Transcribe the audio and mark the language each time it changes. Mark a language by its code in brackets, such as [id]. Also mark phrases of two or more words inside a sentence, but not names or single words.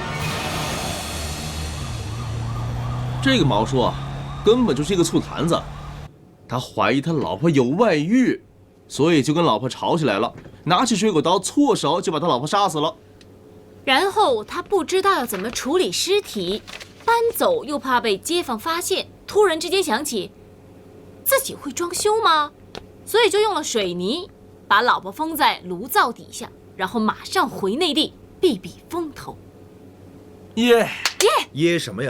[zh] 這個毛叔啊，根本就是一個醋壇子，他懷疑他老婆有外遇，所以就跟老婆吵起來了，拿起水果刀錯手就把他老婆殺死了。然後他不知道要怎麼處理屍體，搬走又怕被街坊發現，突然之間想起自己會裝修嗎？所以就用了水泥把老婆封在爐灶底下，然後馬上回內地避避風頭。耶什麼呀？